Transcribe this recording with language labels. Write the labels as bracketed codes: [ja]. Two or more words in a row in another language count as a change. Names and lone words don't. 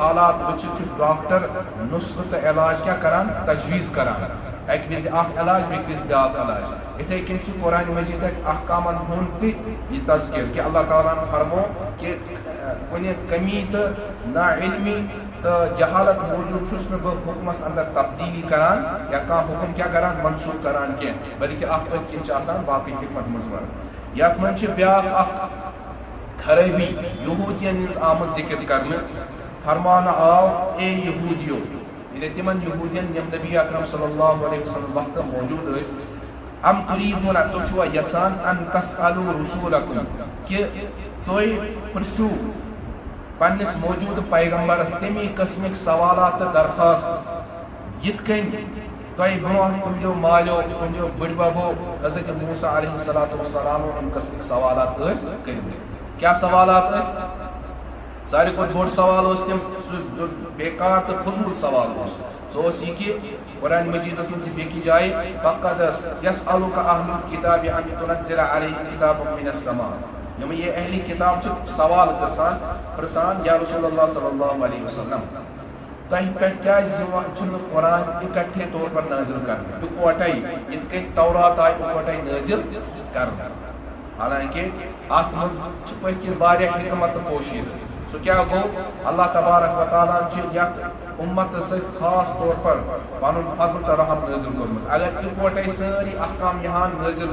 [ks] حالات وٕچھِتھ چھُ ڈاکٹر نسخہٕ تہٕ علاج کیٛاہ کران تجویٖز کران اکہ وز اکھ علاج بیٚیہِ وز بیاکھ علاج اتھے کن چھُ قرآن مجید احکامن ہُنٛد تہِ یہ تذکر کہ اللہ تعالیٰ فرمو کہ کُنہِ کمی تہٕ نا علمی تہٕ جہالت موجود چھُس نہٕ بہٕ حکمس اندر تبدیلی کران یا کانٛہہ حکم کیٛاہ کران منسوخ کران کینٛہہ بلکہ اتھ پٔتۍ کِنۍ چھِ آسان باقٕے حکمت مُضمر یتھ منٛز چھِ بیاکھ اکھ خرٲبی یہوٗدین ہٕنٛز آمٕژ ذکر کرنہٕ فرماونہٕ آو اے یہوٗدیو یعنی تمن یہودین یم نبی اکرم [ar] صلی اللہ علیہ وسلم [ks] وقت موجود ٲسۍ [ar] ام تُریٖدوٗن [ks] تُہۍ چھُوا یژھان [ar] ان تسألوا رسوٗلکم [ks] کہ تُہۍ پرژھِو پننس موجود پیغمبرس تمی قسمٕکۍ سوالات تہٕ درخواست یِتھ کٔنۍ تۄہہِ برونٛہہ تُہنٛدیو مالیو تُہنٛدیو بٕڈببو حضرت موسیٰ [ar] علیہ الصلوٰۃ والسلام [ks] امہِ قسمٕکۍ سوالات ٲسۍ کٔرمٕتۍ کیٛاہ سوالات ٲسۍ ساروی کھۄتہٕ بوٚڑ سوال اوس تِم سُہ بیکار تہٕ فضوٗل سوال اوس سُہ اوس یہِ کہ قرآن مجیدس منٛز چھِ بیٚکہِ جایہِ [ar] فقد یسألُکَ اہلُ الکتاب ان تنزل علیہم کتابا من السماء [ks] یِم یہ اہلی کتاب چھِ سوال پرژھان یا رسول اللہ [ar] صلی اللہ علیہ وسلم [ks] تۄہہِ پٮ۪ٹھ کیٛازِ چھُنہٕ قرآن اِکٹھے طور پر نٲزِل کرنہٕ اِکوٹے یِتھ کٔنۍ تورات آیہِ اِکوٹے نٲزِل کرنہٕ حالانکہ اتھ منٛز چھِ پٔتۍ کِنۍ واریاہ حکمت تہٕ پوشیدٕ سُہ کیا گو [ar] اللہ تبارک و تعالیٰ [ks] یتھ امتس سۭتۍ خاص طور پر پنُن فضل تہٕ رحم نٲزِل کوٚرمُت اگر اِکوٹے سٲری احکام یِہان نٲزِل